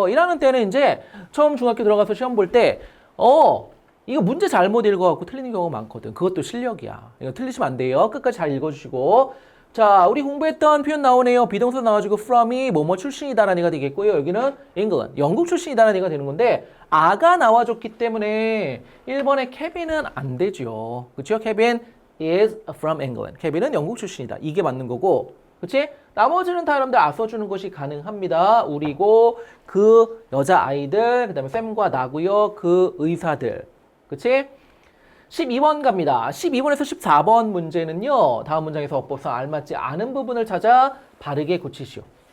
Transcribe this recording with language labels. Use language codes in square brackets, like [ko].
[ko] 1학년 때는 이제 처음 중학교 들어가서 시험 볼 때 이거 문제 잘못 읽어갖고 틀리는 경우가 많거든. 그것도 실력이야. 이거 틀리시면 안 돼요. 끝까지 잘 읽어주시고. 자, 우리 공부했던 표현 나오네요. 비동사 나와주고 from이 뭐뭐 출신이다라는 얘기가 되겠고요. 여기는 England, 영국 출신이다라는 얘기가 되는 건데 아가 나와줬기 때문에 1번의 케빈은 안 되죠. 그렇죠? [en] 케빈 is from England. [ko] 케빈은 영국 출신이다. 이게 맞는 거고. 그렇지? 나머지는 다 여러분들 써주는 것이 가능합니다. 우리고 그 여자아이들, 그 다음에 쌤과 나고요. 그 의사들. 그렇지? 12번 갑니다. 12번에서 14번 문제는요. 다음 문장에서 어법상 알맞지 않은 부분을 찾아 바르게 고치시오.